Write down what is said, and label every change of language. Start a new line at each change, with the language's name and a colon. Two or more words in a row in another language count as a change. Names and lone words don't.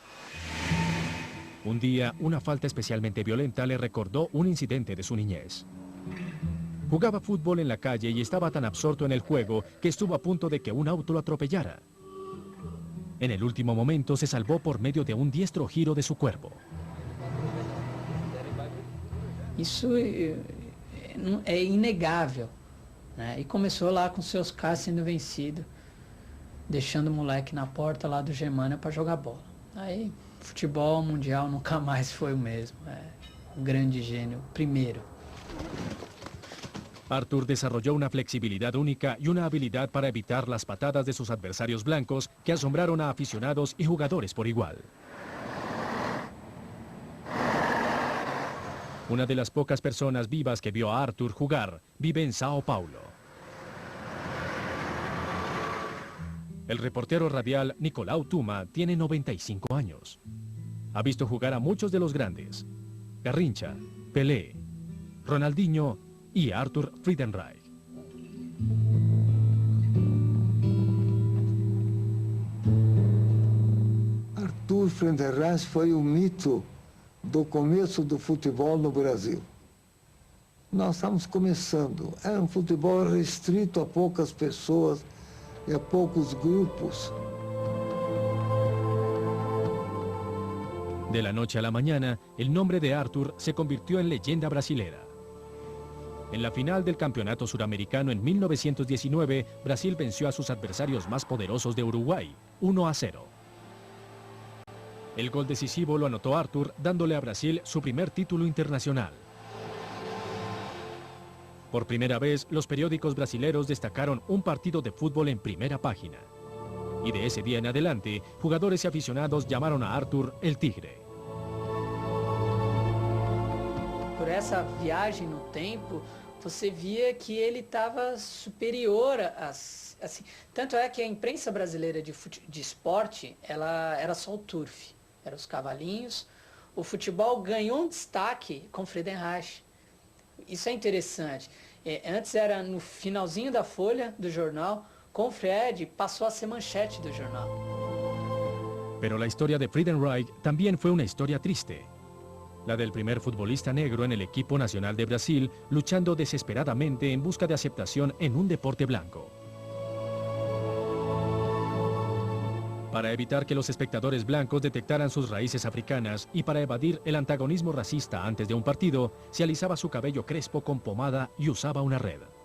Spanish: Un día, una falta especialmente violenta le recordó un incidente de su niñez. Jugaba fútbol en la calle y estaba tan absorto en el juego que estuvo a punto de que un auto lo atropellara. En el último momento se salvó por medio de un diestro giro de su cuerpo.
Portuguese: Isso é inegável, né? E começou lá com seus carros sendo vencido, deixando o moleque na porta lá do Germânia para jogar bola. Aí, futebol mundial nunca mais foi o mesmo.
Spanish: Un grande genio, primero. Arthur desarrolló una flexibilidad única y una habilidad para evitar las patadas de sus adversarios blancos que asombraron a aficionados y jugadores por igual. Una de las pocas personas vivas que vio a Arthur jugar vive en Sao Paulo. El reportero radial Nicolau Tuma tiene 95 años. Ha visto jugar a muchos de los grandes: Garrincha, Pelé, Ronaldinho y Arthur Friedenreich.
Portuguese: Arthur Friedenreich foi o mito do começo do futebol no Brasil. Nós estamos começando. Era um futebol restrito a poucas pessoas e a poucos grupos.
Spanish: De la noche a la mañana, el nombre de Arthur se convirtió en leyenda brasilera. En la final del Campeonato Suramericano en 1919, Brasil venció a sus adversarios más poderosos de Uruguay, 1-0. El gol decisivo lo anotó Arthur, dándole a Brasil su primer título internacional. Por primera vez, los periódicos brasileros destacaron un partido de fútbol en primera página. Y de ese día en adelante, jugadores y aficionados llamaron a Arthur el Tigre.
Portuguese: Por essa viagem no tempo, você via que ele estava superior assim, tanto é que a imprensa brasileira de esporte, ela era só o turf, eram os cavalinhos. O futebol ganhou um destaque com Friedenreich. Isso é interessante. Antes era no finalzinho da folha do jornal, com Fred passou a ser manchete do jornal.
Spanish: Pero la historia de Friedenreich también fue una historia triste. La del primer futbolista negro en el equipo nacional de Brasil, luchando desesperadamente en busca de aceptación en un deporte blanco. Para evitar que los espectadores blancos detectaran sus raíces africanas y para evadir el antagonismo racista antes de un partido, se alisaba su cabello crespo con pomada y usaba una red.